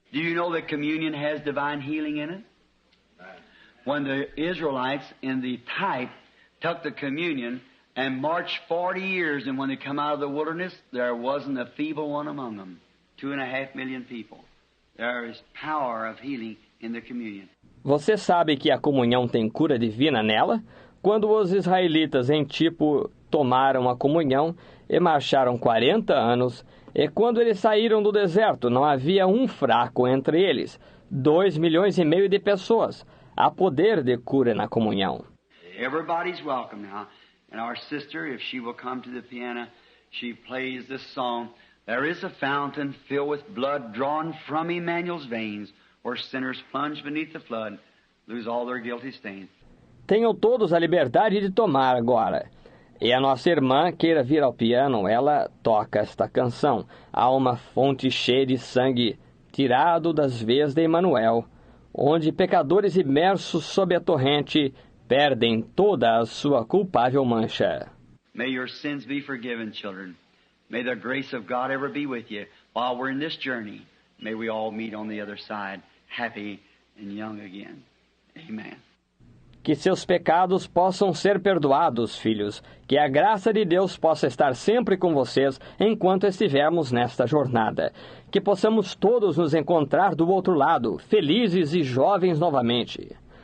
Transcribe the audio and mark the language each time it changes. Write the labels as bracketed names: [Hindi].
[English] Do you know that communion has divine healing in it? When the Israelites in the type took the communion and marched 40 years, and when they come out of the wilderness, there wasn't a feeble one among them. 2.5 million people. There is power of healing in the communion. [Portuguese] Você sabe que a comunhão tem cura divina nela? Quando os israelitas em tipo tomaram a comunhão e marcharam 40 anos, e quando eles saíram do deserto, não havia um fraco entre eles. 2,5 milhões de pessoas. Há poder de cura na comunhão. [English] Everybody's welcome now. And our sister, if she will come to the piano, she plays this song. There is a fountain filled with blood drawn from Emmanuel's veins, where sinners plunge beneath the flood, lose all their guilty stains. [Portuguese] Tenham todos a liberdade de tomar agora. E a nossa irmã queira vir ao piano, ela toca esta canção. Há uma fonte cheia de sangue, tirado das veias de Emmanuel, onde pecadores imersos sob a torrente perdem toda a sua culpável mancha. [English] May your sins be forgiven, children. May the grace of God ever be with you. While we're in this journey, may we all meet on the other side, happy and young again. Amen. [Portuguese] Que seus pecados possam ser perdoados, filhos. Que a graça de Deus possa estar sempre com vocês enquanto estivermos nesta jornada. Que possamos todos nos encontrar do outro lado, felizes e jovens novamente.